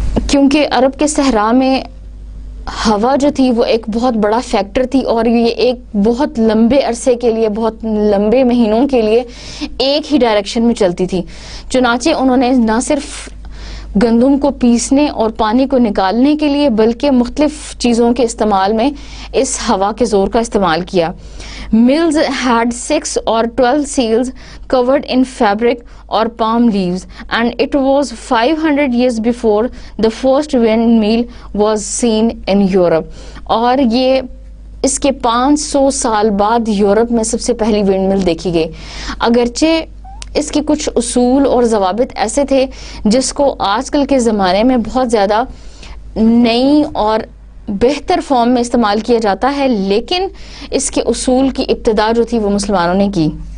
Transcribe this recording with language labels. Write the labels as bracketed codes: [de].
[ur] کیونکہ عرب کے صحرا میں ہوا جو تھی وہ ایک بہت بڑا فیکٹر تھی، اور یہ ایک بہت لمبے عرصے کے لیے، بہت لمبے مہینوں کے لیے ایک ہی ڈائریکشن میں چلتی تھی. چنانچہ انہوں نے نہ صرف گندم کو پیسنے اور پانی کو نکالنے کے لیے بلکہ مختلف چیزوں کے استعمال میں اس ہوا کے زور کا استعمال کیا. [en] Mills had 6 or 12 sails covered in fabric or palm leaves, and it was 500 years before the first windmill was seen in Europe. [ur] اور یہ اس کے 500 سال بعد یورپ میں سب سے پہلی ونڈ مل دیکھی گئی. اگرچہ اس کے کچھ اصول اور ضوابط ایسے تھے جس کو آج کل کے زمانے میں بہت زیادہ نئی اور بہتر فارم میں استعمال کیا جاتا ہے، لیکن اس کے اصول کی ابتدا جو تھی وہ مسلمانوں نے کی.